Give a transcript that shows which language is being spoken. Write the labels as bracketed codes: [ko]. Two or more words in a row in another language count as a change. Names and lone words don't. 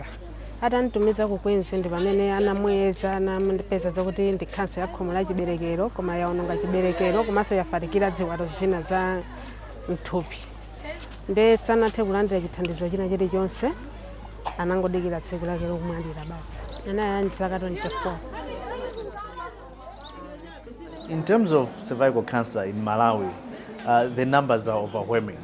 [ny] Atanitumiza ku Queens ndi pamene anamuyeza anandipeza zakuti ndi cancer ya khomo la chiberekero koma yaononga chiberekero komanso yafatikira ziwalo zina za mthupi. Nde sanathe kulandira chithandizo china chilichonse anangodikira tsiku lake lokumwalira basi. Anali zaka 24. [en] In terms of cervical cancer in Malawi, the numbers are overwhelming.